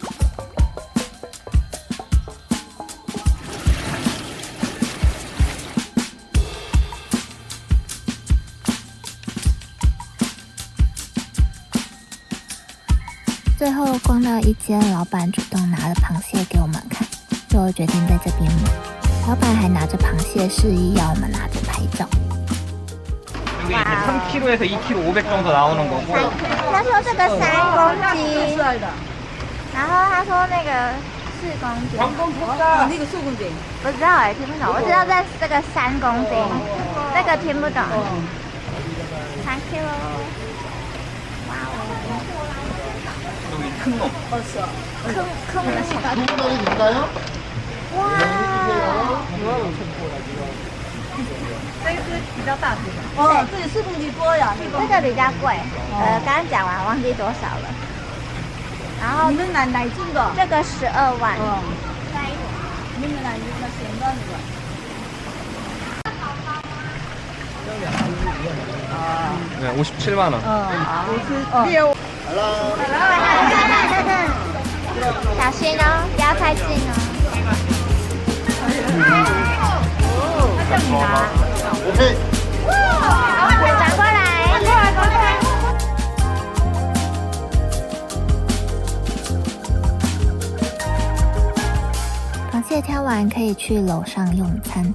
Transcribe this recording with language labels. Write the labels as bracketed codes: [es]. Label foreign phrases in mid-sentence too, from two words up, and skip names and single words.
[zh] 最后逛到一间老板主动拿了螃蟹给我们看，就决定在这边买。老板还拿着螃蟹示意要我们拿着拍照。 [ko] 이게 3kg에서 2kg 500 정도 나오는 거고. [zh] 他说这个3公斤，然后他说那个4公斤。那个4公斤，不知道哎，听不懂。我知道这个3公斤，这个听不懂。3 kg。哇哦。 [ko] 여기 큰 놈. [zh] 坑的小。哇。这个是比较大只的。哦，这里4公斤多呀。这个比较贵，刚刚讲完忘记多少了。然后你们哪种的？这个12万。你们哪咸的那个？ [ko] 네, 57만 원. [zh] 56。小心哦，不要太近哦。那叫你拿。转过来。螃蟹挑完可以去楼上用餐。